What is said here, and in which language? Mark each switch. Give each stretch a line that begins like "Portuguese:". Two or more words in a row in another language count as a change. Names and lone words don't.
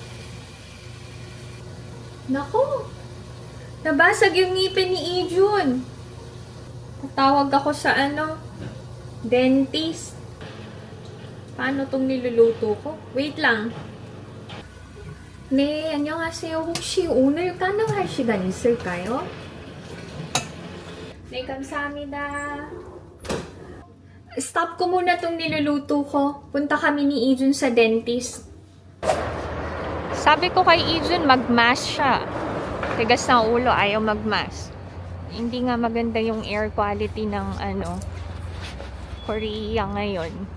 Filipino: Nako. Nabasag yung ngipin ni Ijun. Tatawag ako sa dentist. Paano tong niluluto ko? Wait lang.
Korean: 네, 안녕하세요. 혹시 오늘 가능할 시간 있을까요? 네, 감사합니다.
Filipino: Stop ko muna tong niluluto ko. Punta kami ni Ijun sa dentist. Sabi ko kay Ijun, mag-mask siya. Tigas ng ulo, ayaw mag-mask. Hindi nga maganda yung air quality ng Korea ngayon.